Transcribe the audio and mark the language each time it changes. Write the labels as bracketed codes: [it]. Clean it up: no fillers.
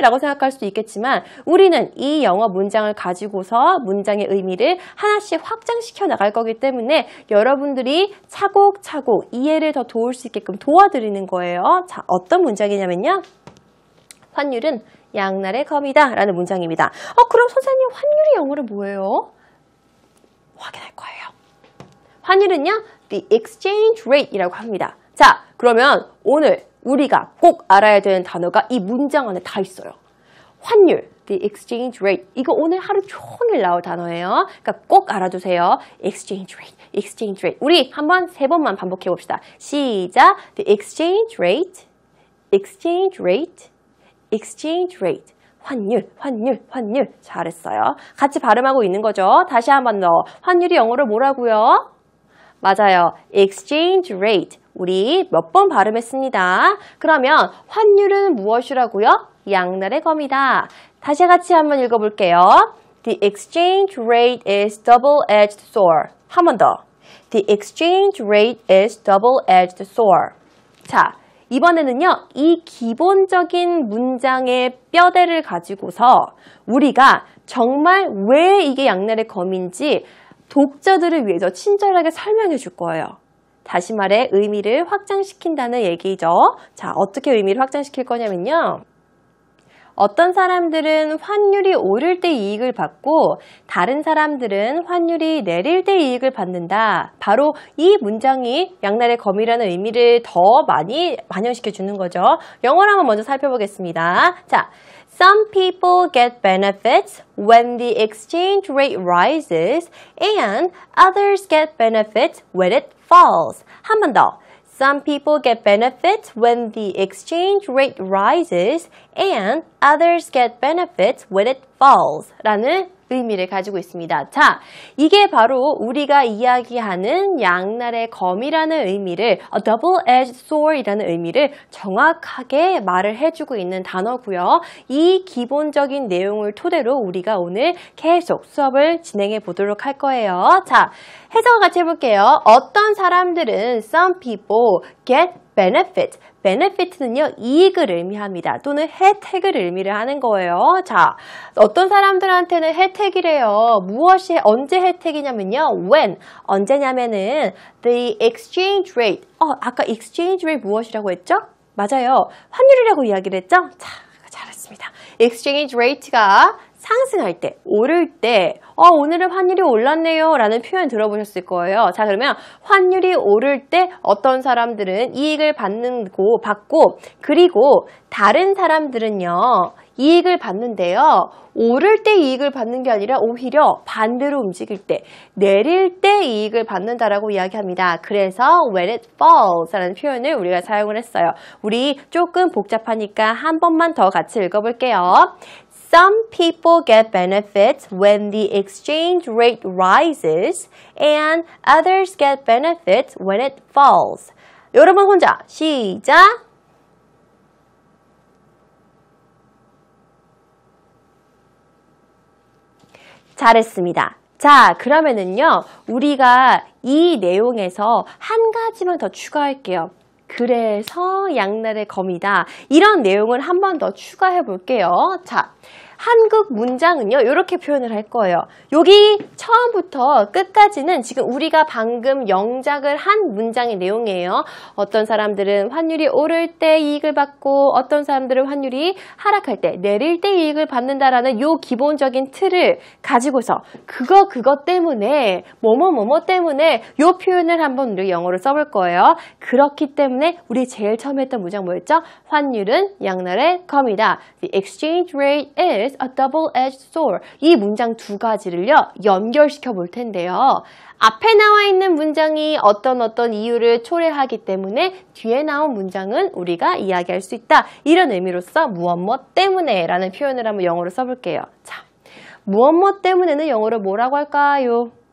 [ko] 라고 생각할 수도 있겠지만 우리는 이 영어 문장을 가지고서 문장의 의미를 하나씩 확장시켜 나갈 거기 때문에 여러분들이 차곡차곡 이해를 더 도울 수 있게끔 도와드리는 거예요. 자, 어떤 문장이냐면요. 환율은 양날의 검이다 라는 문장입니다. 그럼 선생님 환율이 영어로 뭐예요? 확인할 거예요. 환율은요. [en] The exchange rate [ko] 이라고 합니다. 자, 그러면 오늘 우리가 꼭 알아야 되는 단어가 이 문장 안에 다 있어요. [en] 환율, the exchange rate. [ko] 이거 오늘 하루 종일 나올 단어예요. 그러니까 꼭 알아두세요. [en] exchange rate, exchange rate. [ko] 우리 한번 3번만 반복해 봅시다. 시작. [en] The exchange rate, exchange rate, exchange rate. [ko] 환율, 환율, 환율. 잘했어요. 같이 발음하고 있는 거죠. 다시 한 번 더. 환율이 영어로 뭐라고요? 맞아요. exchange rate. 우리 몇 번 발음했습니다. 그러면 환율은 무엇이라고요? 양날의 검이다. 다시 같이 한번 읽어볼게요. [en] The exchange rate is double-edged sword. [ko] 한 번 더. [en] The exchange rate is double-edged sword. [ko] 자, 이번에는요. 이 기본적인 문장의 뼈대를 가지고서 우리가 정말 왜 이게 양날의 검인지 독자들을 위해서 친절하게 설명해 줄 거예요. 다시 말해 의미를 확장시킨다는 얘기죠. 자, 어떻게 의미를 확장시킬 거냐면요. 어떤 사람들은 환율이 오를 때 이익을 받고 다른 사람들은 환율이 내릴 때 이익을 받는다. 바로 이 문장이 양날의 검이라는 의미를 더 많이 반영시켜 주는 거죠. 영어로 한번 먼저 살펴보겠습니다. [en] 자, Some people get benefits when the exchange rate rises and others get benefits when it falls. [ko] 한 번 더. [en] Some people get benefits when the exchange rate rises and others get benefits when it falls. [ko] 라는 의미를 가지고 있습니다. 자, 이게 바로 우리가 이야기하는 양날의 검이라는 의미를 a double-edged sword이라는 의미를 정확하게 말을 해주고 있는 단어고요. 이 기본적인 내용을 토대로 우리가 오늘 계속 수업을 진행해 보도록 할 거예요. 자, 해석을 같이 해볼게요. 어떤 사람들은 [en] some people get benefit. [ko] benefit는요, 이익을 의미합니다. 또는 혜택을 의미를 하는 거예요. 자, 어떤 사람들한테는 혜택이래요. 무엇이, 언제 혜택이냐면요, when. 언제냐면은 [en] the exchange rate. [ko] 아까 exchange rate 무엇이라고 했죠? 맞아요. 환율이라고 이야기를 했죠? 자, 잘했습니다. exchange rate가 상승할 때, 오를 때, 오늘은 환율이 올랐네요 라는 표현 들어보셨을 거예요. 자, 그러면 환율이 오를 때 어떤 사람들은 이익을 받고, 그리고 다른 사람들은요, 이익을 받는데요. 오를 때 이익을 받는 게 아니라 오히려 반대로 움직일 때, 내릴 때 이익을 받는다라고 이야기합니다. 그래서 [en] when it falls [ko] 라는 표현을 우리가 사용을 했어요. 우리 조금 복잡하니까 한 번만 더 같이 읽어볼게요. [en] Some people get benefits when the exchange rate rises and others get benefits when it falls. [ko] 여러분 혼자 시작! 잘했습니다. 자, 그러면은요, 우리가 이 내용에서 한 가지만 더 추가할게요. 그래서 양날의 검이다. 이런 내용을 한 번 더 추가해 볼게요. 자, 한국 문장은요, 이렇게 표현을 할 거예요. 여기 처음부터 끝까지는 지금 우리가 방금 영작을 한 문장의 내용이에요. 어떤 사람들은 환율이 오를 때 이익을 받고 어떤 사람들은 환율이 하락할 때 내릴 때 이익을 받는다라는 요 기본적인 틀을 가지고서 그거 때문에 뭐뭐 때문에 요 표현을 한번 우리 영어로 써볼 거예요. 그렇기 때문에 우리 제일 처음 했던 문장 뭐였죠? 환율은 양날의 검이다. [en] The exchange rate is a double-edged sword. [ko] 이 문장 두 가지를요, 연결시켜 볼 텐데요. 앞에 나와 있는 문장이 어떤 이유를 초래하기 때문에 뒤에 나온 문장은 우리가 이야기할 수 있다. 이런 의미로서 무엇 때문에 라는 표현을 한번 영어로 써볼게요. 자, 무엇 때문에는 영어로 뭐라고 할까요?